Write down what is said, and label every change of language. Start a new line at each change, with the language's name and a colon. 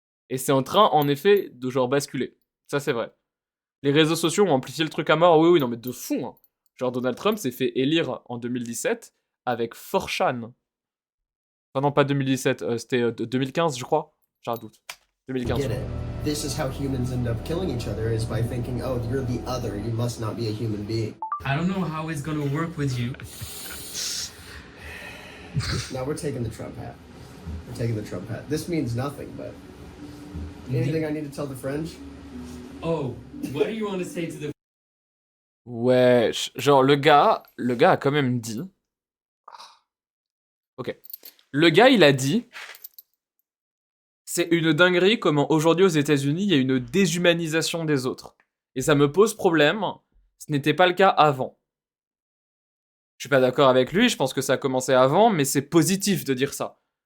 French: Et c'est en train, en effet, de genre basculer. Ça, c'est vrai. Les réseaux sociaux ont amplifié le truc à mort. Oui, non, mais de fou. Hein. Genre, Donald Trump s'est fait élire en 2017 avec 4chan. Enfin, non, pas 2017, c'était 2015, je crois. J'ai un doute. 2015.
English: This is how humans end up killing each other, is by thinking, oh, you're the other, you must not be a human being. I don't know how it's gonna work with you. Now we're taking the Trump hat. We're taking the Trump hat. This means nothing, but... Anything I need to tell the French? Oh, what do you want to say to the...
French: Ouais, genre le gars a quand même dit... Ok. Le gars, il a dit... C'est une dinguerie comment aujourd'hui aux États-Unis, il y a une déshumanisation des autres. Et ça me pose problème. Ce n'était pas le cas avant. Je suis pas d'accord avec lui, je pense que ça a commencé avant, mais c'est positif de dire ça.